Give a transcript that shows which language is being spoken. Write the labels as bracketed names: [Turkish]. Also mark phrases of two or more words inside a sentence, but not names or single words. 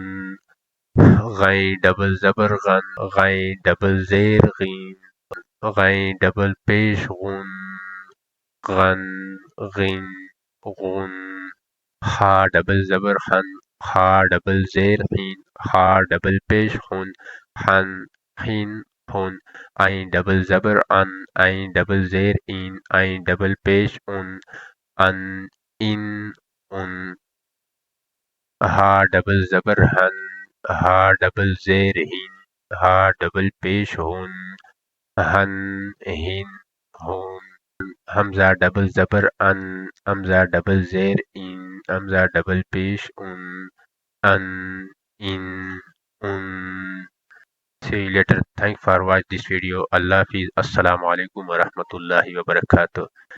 [Urdu] غین ڈبل زبر غن غین ڈبل زیر غین غین ڈبل پیش غن غن غن غن خا ڈبل زبر خن خا ڈبل زیر خین خا ڈبل پیش خن خن خین خن عین ڈبل زبر ان عین ڈبل زیر این عین ڈبل پیش ان ان ان ان ہا ڈبل زبر ہن ہا ڈبل زیر ہن ہا ڈبل پیش ہن ہن ہن ہن حمزہ ڈبل زبر ان حمزہ ڈبل زیر ان حمزہ ڈبل پیش ان ان [English] See you later. Thanks for watching this video. [Urdu] اللہ حافظ. [Arabic] السلام عليكم ورحمة الله وبركاته.